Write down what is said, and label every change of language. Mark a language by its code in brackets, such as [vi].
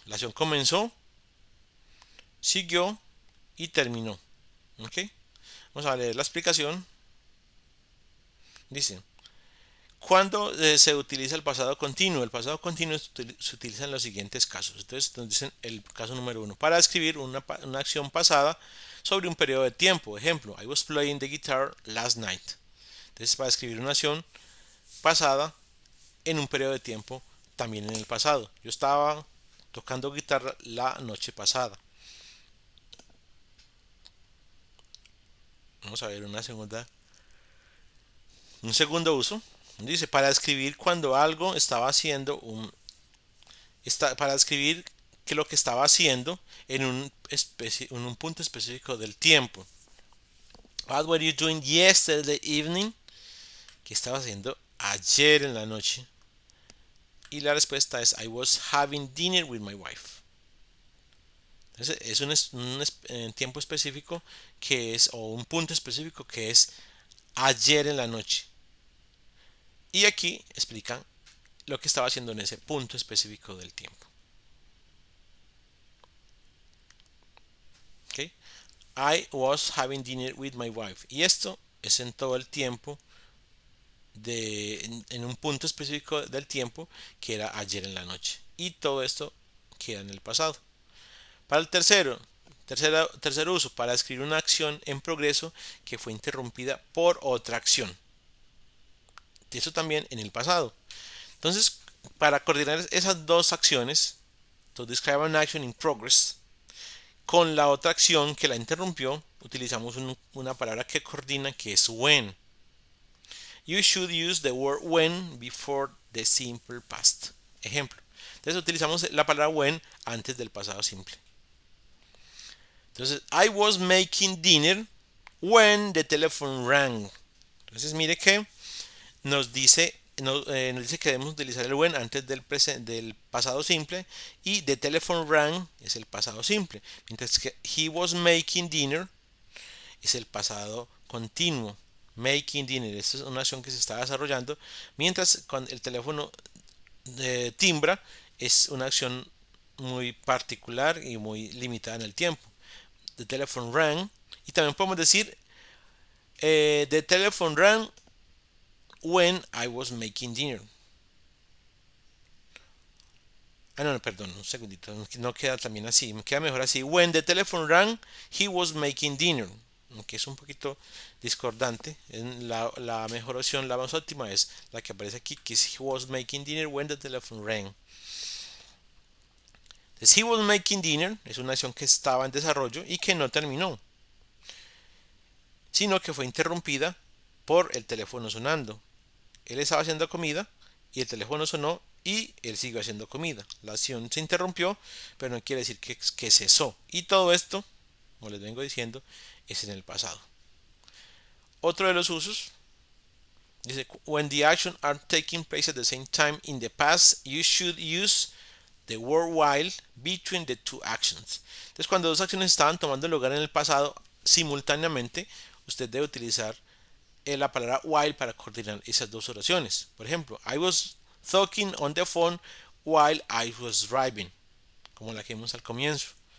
[es] La acción comenzó, siguió y terminó. ¿Ok? Vamos a leer la explicación. Dice, ¿cuándo se utiliza el pasado continuo? El pasado continuo se utiliza en los siguientes casos. Entonces nos dicen el caso número 1. Para describir una acción pasada sobre un periodo de tiempo. [en] Ejemplo, I was playing the guitar last night. [es] Entonces para describir una acción pasada en un periodo de tiempo también en el pasado. Yo estaba tocando guitarra la noche pasada. Vamos a ver un segundo uso. Dice, para describir cuando algo estaba haciendo para describir que lo que estaba haciendo en un punto específico del tiempo. [en] What were you doing yesterday evening? [es] ¿Qué estaba haciendo ayer en la noche? Y la respuesta es [en] I was having dinner with my wife. [es] Entonces es un tiempo específico que es, o un punto específico que es ayer en la noche. Y aquí explican lo que estaba haciendo en ese punto específico del tiempo. ¿Okay? [en] I was having dinner with my wife. [es] Y esto es en todo el tiempo, en un punto específico del tiempo que era ayer en la noche. Y todo esto queda en el pasado. Para el tercer uso, para describir una acción en progreso que fue interrumpida por otra acción. Eso también en el pasado. Entonces, para coordinar esas dos acciones, [en] to describe an action in progress, [es] con la otra acción que la interrumpió, utilizamos una palabra que coordina que es when. [en] You should use the word when before the simple past. Ejemplo. [es] Entonces utilizamos la palabra when antes del pasado simple. [en] Entonces, I was making dinner when the telephone rang. [es] Entonces, mire que nos dice que debemos utilizar el when antes del pasado simple y [en] the telephone rang [es] es el pasado simple. Mientras que [en] he was making dinner [es] es el pasado continuo. [en] Making dinner, [es] esta es una acción que se está desarrollando. Mientras cuando el teléfono timbra es una acción muy particular y muy limitada en el tiempo. [en] The telephone rang. [es] Y también podemos decir [en] the telephone rang when I was making dinner. [es] No, perdón, un segundito. No queda también así. Me queda mejor así. [en] When the telephone rang, he was making dinner. [es] Aunque es un poquito discordante. La mejor opción, la más óptima es la que aparece aquí, que es [en] he was making dinner when the telephone rang. [es] Entonces, [en] he was making dinner [es] es una acción que estaba en desarrollo y que no terminó, sino que fue interrumpida por el teléfono sonando. Él estaba haciendo comida y el teléfono sonó y él siguió haciendo comida. La acción se interrumpió, pero no quiere decir que cesó. Y todo esto, como les vengo diciendo, es en el pasado. Otro de los usos dice, [en] when the actions are taking place at the same time in the past, you should use the word while between the two actions. [es] Entonces, cuando dos acciones estaban tomando lugar en el pasado simultáneamente, usted debe utilizar la palabra while para coordinar esas dos oraciones. Por ejemplo, [en] I was talking on the phone while I was driving, [es] como la que vimos al comienzo.